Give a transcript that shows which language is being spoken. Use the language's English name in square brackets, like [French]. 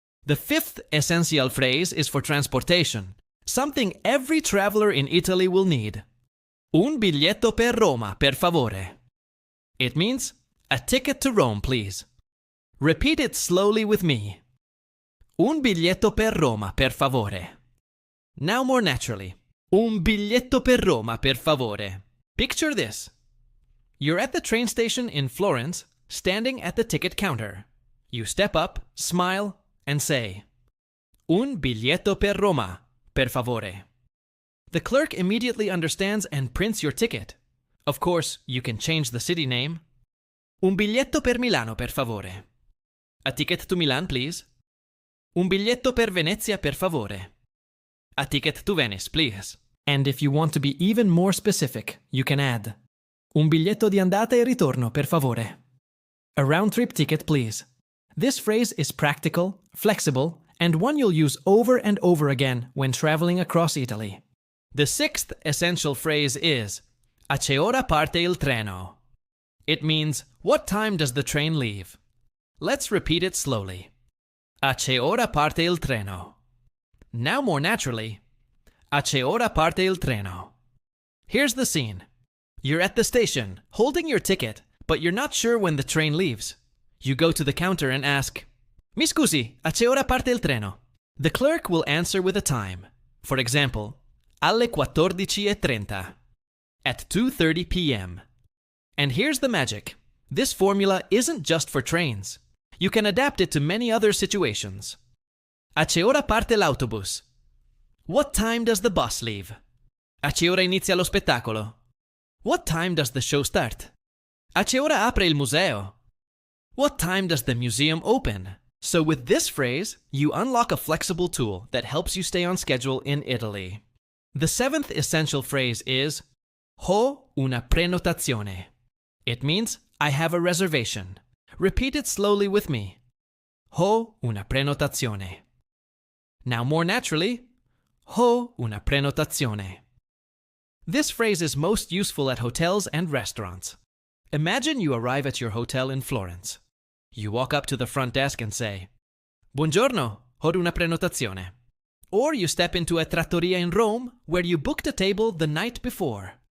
[English] The fifth essential phrase is for transportation, something every traveler in Italy will need. [Italian] Un biglietto per Roma, per favore. [English] It means, a ticket to Rome, please. Repeat it slowly with me. [Italian] Un biglietto per Roma, per favore. [English] Now more naturally. [Italian] Un biglietto per Roma, per favore. [English] Picture this. You're at the train station in Florence, standing at the ticket counter. You step up, smile, and say, [Italian] Un biglietto per Roma, per favore. [English] The clerk immediately understands and prints your ticket. Of course, you can change the city name. [Italian] Un biglietto per Milano, per favore. [English] A ticket to Milan, please. [Italian] Un biglietto per Venezia, per favore. [English] A ticket to Venice, please. And if you want to be even more specific, you can add [Italian] Un biglietto di andata e ritorno, per favore. [English] A round-trip ticket, please. This phrase is practical, flexible, and one you'll use over and over again when traveling across Italy. The sixth essential phrase is [Italian] A che ora parte il treno? [English] It means, what time does the train leave? Let's repeat it slowly. [Italian] A che ora parte il treno? [English] Now more naturally. [Italian] A che ora parte il treno? [English] Here's the scene. You're at the station, holding your ticket, but you're not sure when the train leaves. You go to the counter and ask, [Italian] Mi scusi, a che ora parte il treno? [English] The clerk will answer with a time. For example, [Italian] alle 14:30, [English] at 2:30 p.m. And here's the magic. This formula isn't just for trains. You can adapt it to many other situations. [Italian] A che ora parte l'autobus? [English] What time does the bus leave? [Italian] A che ora inizia lo spettacolo? [English] What time does the show start? [Italian] A che ora apre il museo? [English] What time does the museum open? So with this phrase, you unlock a flexible tool that helps you stay on schedule in Italy. The seventh essential phrase is [Italian] Ho una prenotazione. [English] It means, I have a reservation. Repeat it slowly with me. [Italian] Ho una prenotazione. [English] Now more naturally, [Italian] Ho una prenotazione. [English] This phrase is most useful at hotels and restaurants. Imagine you arrive at your hotel in Florence. You walk up to the front desk and say, [Italian] Buongiorno, ho una prenotazione. [English] Or you step into a trattoria in Rome where you booked a table the night before.